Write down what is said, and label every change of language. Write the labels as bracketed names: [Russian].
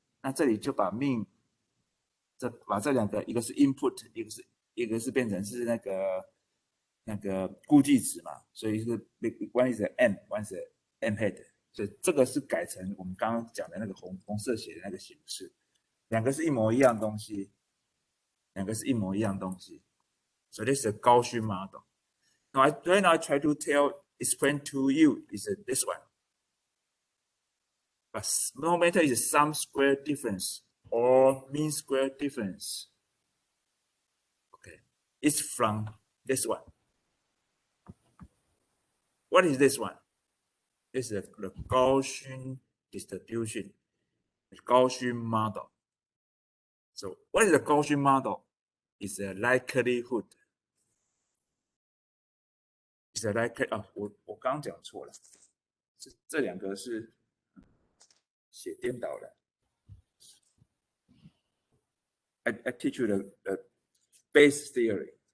[Chinese] 那这里就把 mean， 把这两个，一个是 input， 一个是变成是那个估计值嘛，所以是 one is m，one is m head，所以这个是改成我们刚刚讲的那个红色写的那个形式，两个是一模一样东西，两个是一模一样东西。 [English] So this is a Gaussian model. Now right now I try to explain to you is this one. But no matter is some square difference or mean square difference. Okay, it's from this one. What is this one? This is the Gaussian distribution, the Gaussian model. So what is the Gaussian model? It's a likelihood. It's a likelihood. [Chinese] 啊，我刚讲错了，这两个是写颠倒了。 [English] I teach you the base theory.